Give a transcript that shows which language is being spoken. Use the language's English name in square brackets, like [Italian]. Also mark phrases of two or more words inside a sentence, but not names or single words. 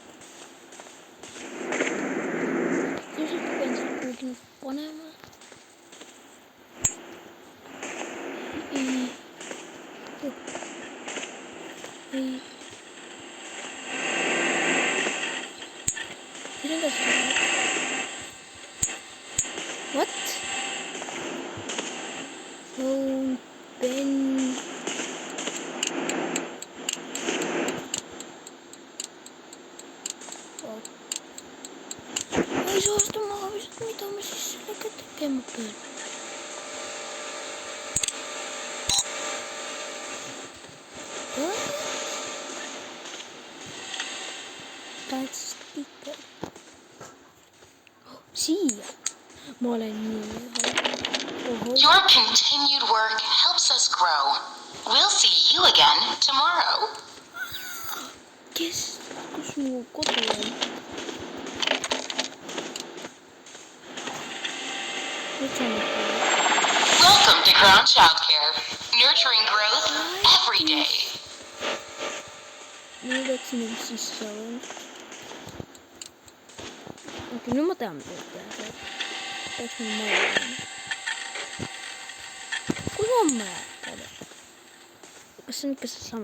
[Estonian] Ilmselt pean seda kuhugi nüüd panema. Ei. Siin on ka seda. [English] What? Phone, pen. [Estonian] Ma ei saa seda maha visata, mida ma siis sellega tegema pean? Siia. Ma olen nii. [English] Your continued work helps us grow. We'll see you again tomorrow. [Estonian] Kes? Kus mu kodu on? [English] Welcome to Crown Childcare. Nurturing growth every day. [Estonian] Nüüd läksin nüüd sisse saama. Okei, nüüd ma tean, mida teha. Peaks mul maja olema. Kui homme teada? Kas see on ikka seesama?